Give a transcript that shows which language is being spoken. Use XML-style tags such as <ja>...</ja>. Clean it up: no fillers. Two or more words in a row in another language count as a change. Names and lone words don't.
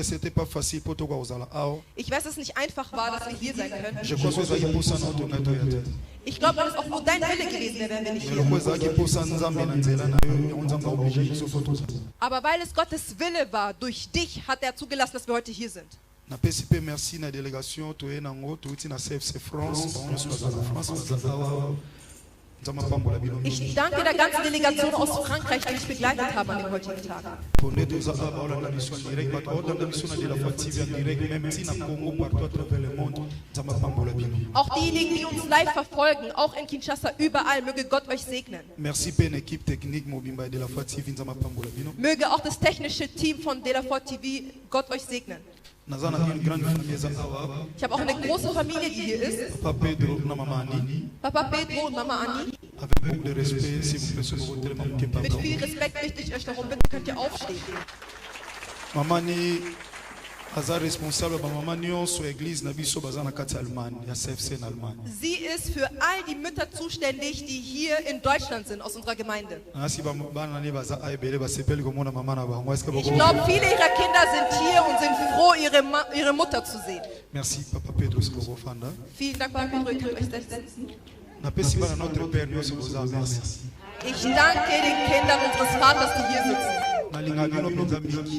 <de>Ich weiß, dass es nicht einfach war, dass wir hier sein können. Ich glaube, dass es auch nur dein Wille gewesen wäre, wenn wir nicht hier. Aber weil es Gottes Wille war, durch dich hat er zugelassen, dass wir heute hier sind.</de> <ln>napesi pe merci na délégation toye nango touti na CFC France</ln> <de>Ich danke der ganzen Delegation aus Frankreich, die mich begleitet haben an dem heutigen Tag. Auch diejenigen, die uns live verfolgen, auch in Kinshasa, überall, möge Gott euch segnen. Möge auch das technische Team von De La Foi TV Gott euch segnen. Ich habe auch eine große Familie, die hier ist. Papa Pedro und Mama Anni. Mit viel Respekt bitte ich euch darum, bitte könnt ihr aufstehen.</de> <ln>Mama Anni aza responsable ba mama nyonso église na biso baza na kati Allemagne ya CFC in Allemagne.</ln> <de>Sie ist für all die Mütter zuständig, die hier in Deutschland sind aus unserer Gemeinde. Ich glaube, viele ihrer Kinder sind hier und sind froh, ihre Mutter zu sehen.</de> <fr>Merci Papa Pedro.</fr> <de>Vielen Dank, Papa Pedro, ihr könnt euch setzen. Ich danke den Kindern unseres Vaters, die hier sitzen.</de>